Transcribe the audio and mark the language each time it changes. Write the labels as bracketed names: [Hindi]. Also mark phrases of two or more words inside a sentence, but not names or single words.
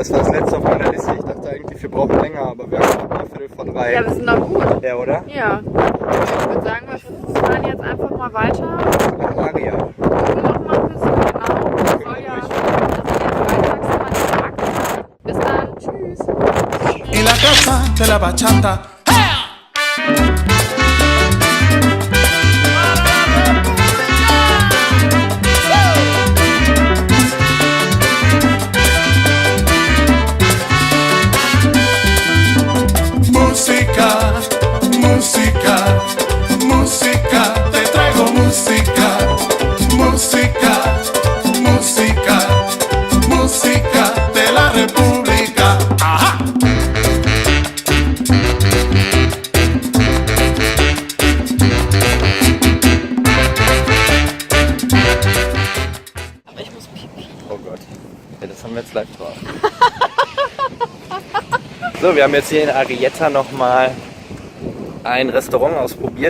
[German] Das war das letzte auf meiner Liste. Ich dachte eigentlich, wir brauchen länger, aber wir haben noch 2:45. Ja, wir sind doch gut. Ja, oder? Ja. Ich würde sagen, wir fahren jetzt einfach mal weiter. Aria. Gucken noch mal ein bisschen genau. Das soll ja das jetzt freitags mal die Tag sein. Bis dann. Tschüss. [Spanish] Y la casa de la bachata. Música, música, música, te traigo música, música, música, música de la República. Ajá. [German] Aber ich muss pipi. Oh Gott. Ja, das haben wir jetzt live drauf. So, wir haben jetzt hier in Arietta nochmal ein Restaurant ausprobiert.